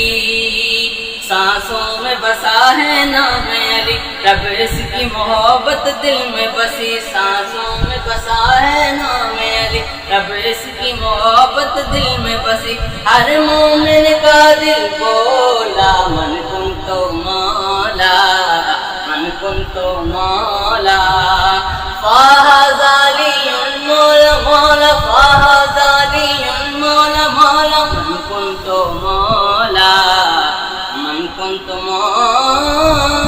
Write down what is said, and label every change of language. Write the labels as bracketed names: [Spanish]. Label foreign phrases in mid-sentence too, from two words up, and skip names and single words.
[Urdu] سانسوں میں بسا ہے نام علی، رب اس کی محبت دل میں بسی۔ سانسوں میں بسا ہے نام علی، رب اس کی محبت دل میں بسی۔ ہر مومن کا دل بولا [Arabic] من کن تو مولا، من کن تو مولا۔ فاز علی مولا مولا، فاز علی مولا مولا، من کن تو مولا، من کن تو مولا۔